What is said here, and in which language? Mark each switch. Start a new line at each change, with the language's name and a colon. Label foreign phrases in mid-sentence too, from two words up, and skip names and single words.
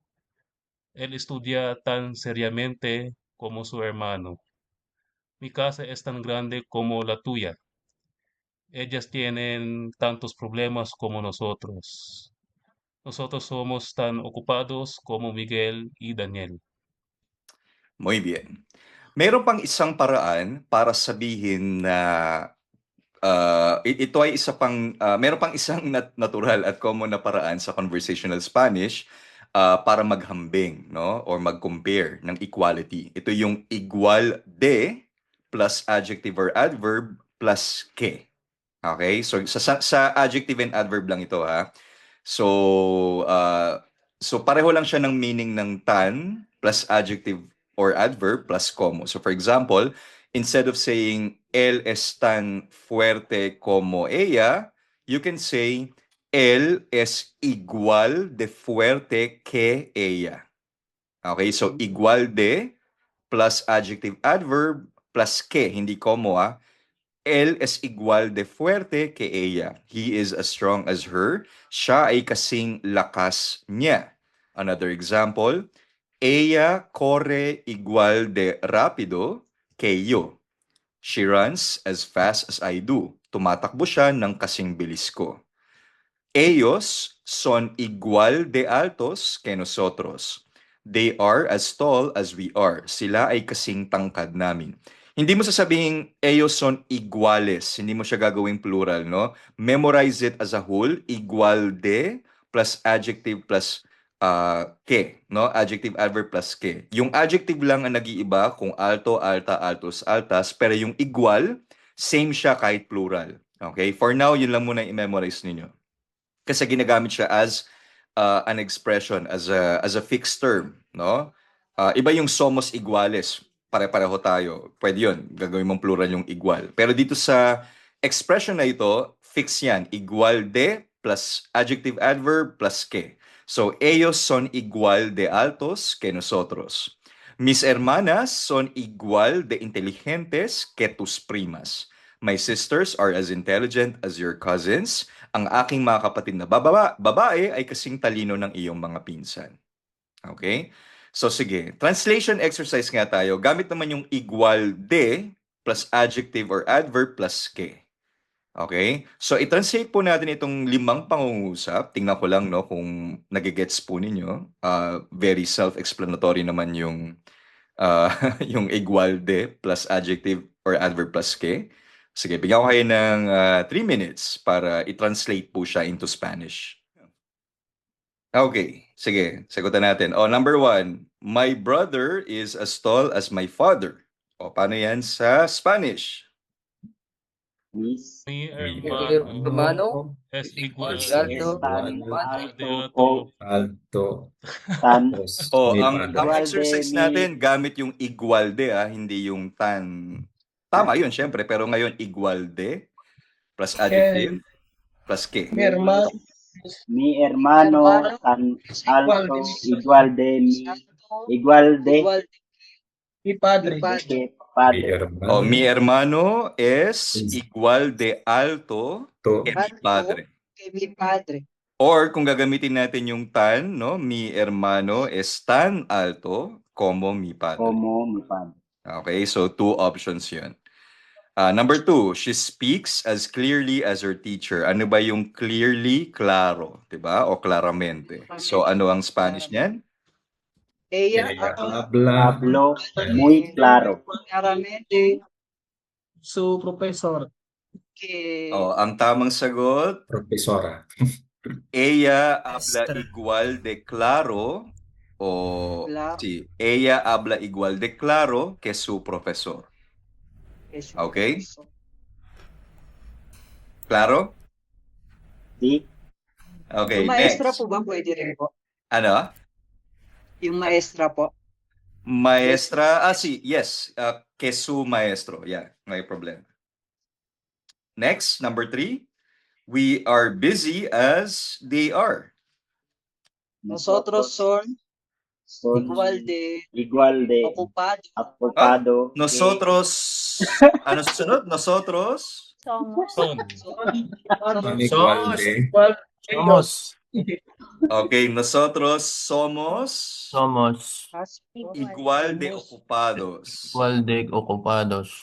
Spanish: Él estudia tan seriamente como su hermano. Mi casa es tan grande como la tuya. Ellas tienen tantos problemas como nosotros. Nosotros somos tan ocupados como Miguel y Daniel. Muy bien.
Filipino: Meron pang isang paraan para sabihin na ito ay meron pang isang natural at common na paraan sa
English: conversational Spanish
Filipino: para maghambing, no? Or mag-compare ng equality. Ito yung
Spanish: igual de
English: plus adjective or adverb plus
Filipino: que. Okay? So sa
English: adjective and adverb
Filipino: lang ito, ha. So pareho lang siya ng meaning ng tan
English: plus adjective or adverb plus
Filipino: como.
English: So for example, instead of saying
Spanish: él es tan fuerte como ella,
English: you can say
Spanish: él es igual de fuerte que ella. Okay?
Filipino: So
Spanish: igual de
English: plus adjective adverb plus
Filipino: que, hindi como, ah.
Spanish: Él es igual de fuerte que ella.
English: He is as strong as her.
Filipino: Siya ay kasing lakas niya.
English: Another example,
Spanish: ella corre igual de rápido que yo.
English: She runs as fast as I do.
Filipino: Tumatakbo siya ng kasing bilis ko.
Spanish: Ellos son igual de altos que nosotros.
English: They are as tall as we are.
Filipino: Sila ay kasing tangkad namin. Hindi mo sasabihin,
Spanish: ellos son iguales.
Filipino: Hindi mo siya gagawing plural, no?
English: Memorize it as a whole.
Spanish: Igual de
English: plus adjective plus que, no? Adjective, adverb plus que.
Filipino: Yung adjective lang ang nag-iiba kung alto, alta, altos, altas. Pero yung igual, same siya kahit plural. Okay?
English: For now,
Filipino: yun lang muna i-memorize ninyo. Kasi ginagamit siya
English: as an expression, as a fixed term,
Filipino: no? Iba yung
Spanish: somos iguales.
Filipino: Pare-pareho tayo. Pwede yun. Gagawin mong plural yung igual. Pero dito sa expression na ito, fix yan.
Spanish: Igual de
English: plus adjective adverb plus que.
Spanish: So, ellos son igual de altos que nosotros. Mis hermanas son igual de inteligentes que tus primas.
English: My sisters are as intelligent as your cousins.
Filipino: Ang aking mga kapatid na babae ay kasing talino ng iyong mga pinsan. Okay? So sige,
English: translation exercise
Filipino: nga tayo. Gamit naman yung
Spanish: igual de
English: plus adjective or adverb plus
Filipino: que. Okay? So i-translate po natin itong 5 pangungusap. Tingnan ko lang, no, kung nagigets po ninyo.
English: Very self-explanatory
Filipino: naman yung yung
Spanish: igual de
English: plus adjective or adverb plus que.
Filipino: Sige, bigyan ko kayo ng 3 minutes para i-translate po siya
English: into Spanish.
Filipino: Okay, sige, sagutan natin.
English: Number 1, my brother is as tall as my father.
Filipino: Paano yan sa Spanish?
Spanish: Mi hermano es igual Alto. Tan.
Filipino: Ang exercise natin, gamit yung
Spanish: igual de,
Filipino: hindi yung tan. Tama yun, syempre, pero ngayon
Spanish: igual de
English: plus adjective plus
Filipino: que.
Spanish: Mi hermano tan alto igual de mi padre. Que padre. Mi hermano mi hermano es igual de alto to que mi padre. Que mi padre.
Filipino: Or kung gagamitin natin yung tan, no?
Spanish: Mi hermano es tan alto como mi padre. Como mi padre.
English: Okay, so 2 options yun. Number 2, she speaks as clearly as her teacher.
Filipino: Ano ba yung clearly? Claro, diba? O claramente. So ano ang Spanish niyan?
Spanish: Ella Hablo muy claro. claramente su profesor. Que
Filipino: Ang tamang sagot,
Spanish: profesora. ella habla igual de claro o Claro. sí, ella habla igual de claro que su profesor. es su Okay. profesor. Claro? Sí. Okay,
Filipino: Yung maestra
English: next.
Filipino: po ba pwede rin po? Ano? Yung maestra po.
Spanish: Maestra, sí, yes, que su maestro. Yeah, no hay problema.
English: Next, number 3. We are busy as they are.
Spanish: Nosotros son igual de igual de ocupado. ocupado que Nosotros,
Filipino: ano susunod?
Spanish: Nosotros, Son. Igual de Somos. okay, nosotros somos igual de ocupados Igual de ocupados